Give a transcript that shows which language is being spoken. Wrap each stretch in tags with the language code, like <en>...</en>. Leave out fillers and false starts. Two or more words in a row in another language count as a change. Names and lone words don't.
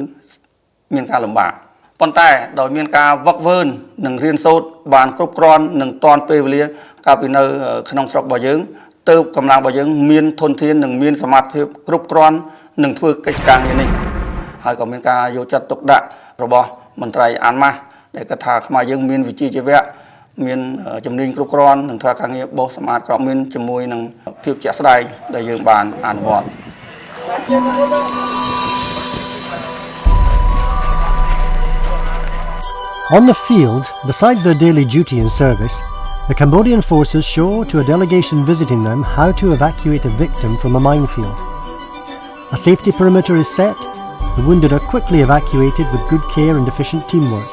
<km>មានការលំបាកប៉ុន្តែដោយមានការវឹកវើនិងរៀនសូត្របានគ្រប់គ្រាន់និងតាន់ពេលវេលាកាលពីនៅក្នុងស្រុករបស់យើងទើបកម្លាំងរបស់យើងមានធនធាននិងមានសមត្ថភាពគ្រប់គ្រាន់នឹងធ្វើកិច្ចការងារនេះហើយក៏មានការយកចិត្តទុកដាក់របស់មន្ត្រីអានម៉ាស់ដែលគាត់ថាខ្មែរយើងមានវិជ្ជាជីវៈមានជំនាញគ្រប់គ្រាន់នឹងធ្វើការងារបោះសម្អាតគ្រាប់មីនជាមួយនឹងភាពជាក់ស្ដែងដែលយើងបានអនុវត្ត</km> <en>On the field, besides their daily duty and service, the Cambodian forces show to a delegation visiting them how to evacuate a victim from a minefield. A safety perimeter is set, the wounded are quickly evacuated with good care and efficient teamwork.</en>